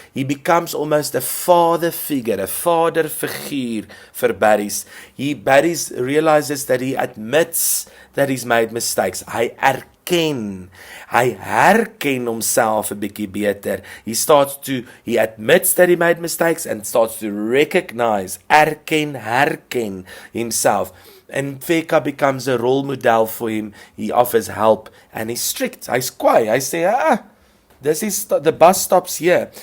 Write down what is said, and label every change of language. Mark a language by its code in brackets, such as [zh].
[en] He becomes almost a father figure, a father figuur for Barries. Barries realizes that he admits that he's made mistakes. [af] Hy herken homself 'n bietjie beter. [en] He admits that he made mistakes and starts to recognize, herken himself. And Mfeka becomes a role model for him. He offers help and he's strict. [af] Hy's kwaai. Hy sê, [en] the bus stops here.